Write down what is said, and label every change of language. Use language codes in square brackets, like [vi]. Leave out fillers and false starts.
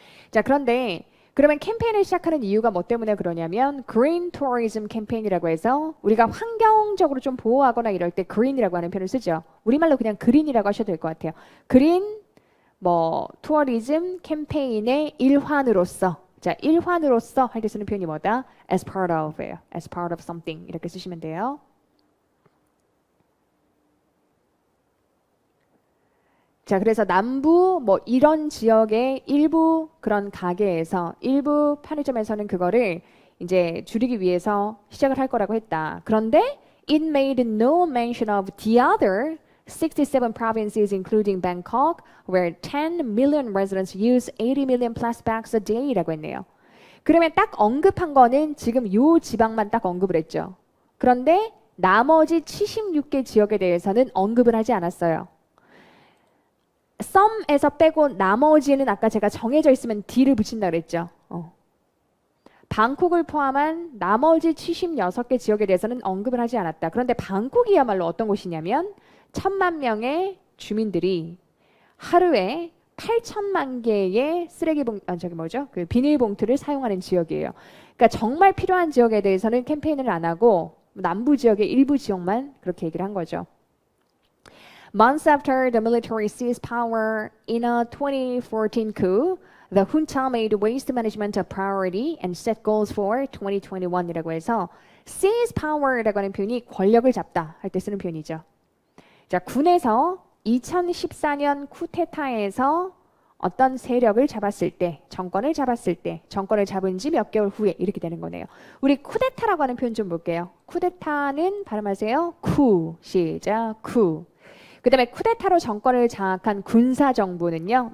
[ko] 자, 그런데 그러면 캠페인을 시작하는 이유가 뭐 때문에 그러냐면 그린 투어리즘 캠페인이라고 해서 우리가 환경적으로 좀 보호하거나 이럴 때 그린이라고 하는 표현을 쓰죠. 우리말로 그냥 그린이라고 하셔도 될 것 같아요. 그린 뭐 투어리즘 캠페인의 일환으로서 자, 일환으로서 할 때 쓰는 표현이 뭐다? [en] As part of예요. As part of something [ko] 이렇게 쓰시면 돼요. 자, 그래서 남부 뭐 이런 지역의 일부 그런 가게에서 일부 편의점에서는 그거를 이제 줄이기 위해서 시작을 할 거라고 했다. 그런데 [en] it made no mention of the other 67 provinces including Bangkok where 10 million residents use 80 million plastic bags a day라고 했네요. [ko] 그러면 딱 언급한 거는 지금 요 지방만 딱 언급을 했죠. 그런데 나머지 76개 지역에 대해서는 언급을 하지 않았어요. some에서 빼고 나머지는 아까 제가 정해져 있으면 D를 붙인다 그랬죠. 방콕을 포함한 나머지 76개 지역에 대해서는 언급을 하지 않았다. 그런데 방콕이야말로 어떤 곳이냐면 1,000만 명의 주민들이 하루에 8천만 개의 그 비닐봉투를 사용하는 지역이에요. 그러니까 정말 필요한 지역에 대해서는 캠페인을 안 하고 남부 지역의 일부 지역만 그렇게 얘기를 한 거죠. [en] Months after the military seized power in a 2014 coup, the junta made waste management a priority and set goals for 2021이라고 해서 seize power라고 하는 표현이 [ko] 권력을 잡다 할 때 쓰는 표현이죠. 자, 군에서 2014년 쿠데타에서 어떤 세력을 잡았을 때, 정권을 잡았을 때, 정권을 잡은 지 몇 개월 후에 이렇게 되는 거네요. 우리 쿠데타라고 하는 표현 좀 볼게요. 쿠데타는 발음하세요. 쿠, 시작, 쿠. 그 다음에 쿠데타로 정권을 장악한 군사정부는요.